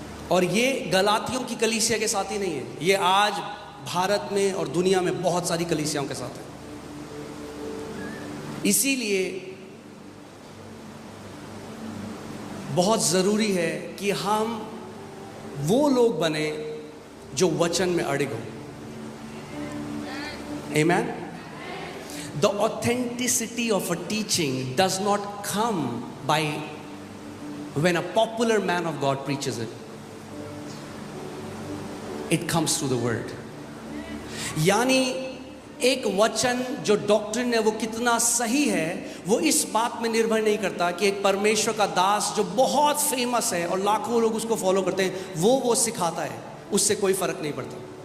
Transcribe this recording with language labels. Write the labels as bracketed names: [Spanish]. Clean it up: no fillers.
[Hindi] और ये गलातियों की कलीसिया के साथ ही नहीं है, ये आज भारत में और दुनिया में बहुत सारी कलीसियाओं के साथ है। इसीलिए बहुत जरूरी है कि हम वो लोग बने जो वचन में अड़िग हो। [English] Amen. The authenticity of a teaching does not come by when a popular man of God preaches it. It comes through the word. [Hindi] यानी एक वचन जो डॉक्ट्रिन है वो कितना सही है, वो इस बात में निर्भर नहीं करता कि एक परमेश्वर का दास जो बहुत फेमस है और लाखों लोग उसको फॉलो करते हैं वो सिखाता है, उससे कोई फर्क नहीं पड़ता।